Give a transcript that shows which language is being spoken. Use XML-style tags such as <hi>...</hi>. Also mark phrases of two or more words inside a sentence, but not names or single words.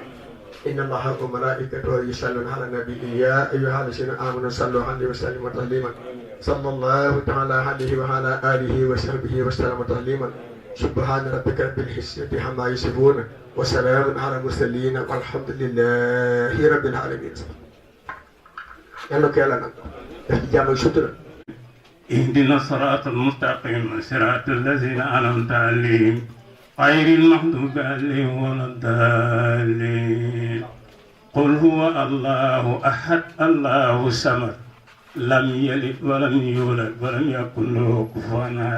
<ar>إن الله وملائكته يصلون على النبي يا أيها الذين آمنوا صلوا عليه وسلموا تسليما. صلى الله تعالى عليه وعلى آله وصحبه وسلم تسليما. سبحان ربك رب العزة عما يصفون وسلام على المرسلين والحمد لله رب العالمين.</ar> <wo>yàlla ko yàlla nag def ci jàmm ak sutura.</wo> <ar>اهدنا الصراط المستقيم صراط الذين أنعمت عليهم غير المغضوب عليهم ولا الضالين. قل هو الله أحد الله الصمد لم يلد ولم يولد ولم يكن له كفوا أحد.</ar>